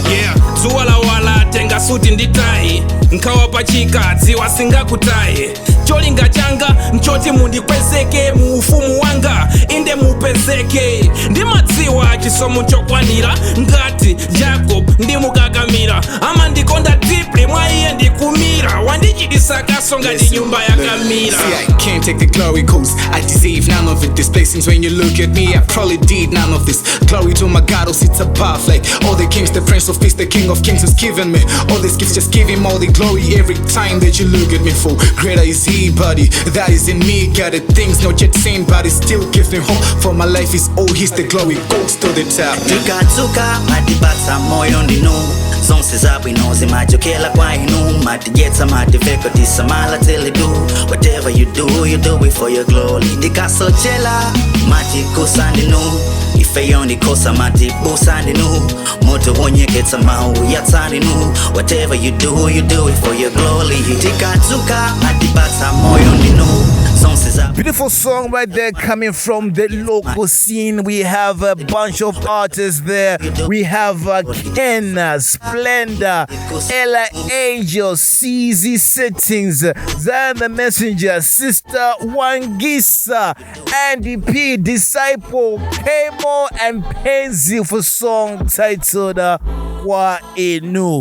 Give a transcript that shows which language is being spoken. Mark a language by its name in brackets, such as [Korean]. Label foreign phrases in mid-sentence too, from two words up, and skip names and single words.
[Nyanja] zuwa lawala tenga suti nditai nkawapachika dziwa singakutaye cholinga changa nchoti mundikwezeke mu ufumu wanga inde mupezeke ndimadziwa chisomo chokwanira ngati Jacob ndimukakamira ama ndikonda deeply mwa iye ndikumira wandichitisa kaso ngati nyumba yakamira. [English] See, I can't take the glory cause I deserve none of it. This blessings when you look at me I probably did none of this. Glory to my God who sits above like all the kings, the Prince of Peace, the King of Kings has given me all these gifts, just give him all the glory every time that you look at me. For greater is he, buddy, that is in me. Got the things not yet seen, but it still gives me hope. For my life is all his, the glory goes to the top. [Nyanja] Tikadzuka matipatsa moyo ndinu zonse zabwino zimachokera kwa inu matidyetsa mativeko tisamala teledu [English] whatever you do it for your glory [Nyanja] tikasochela matikusa ndinu ifeyo ndikosa matibusa ndinu moto wonyeketsa mau yatsa ndinu [English] whatever you do it for your glory [Nyanja] tikadzuka matipatsa moyo ndinu. [English] Beautiful song right there coming from the local scene. We have a bunch of artists there. We have Ken, Splendor, Ella Angel, CZ Settings, Zion the Messenger, Sister Wangisa, Andy P, Disciple, Kemo, and Penzi for song titled Wa Enu.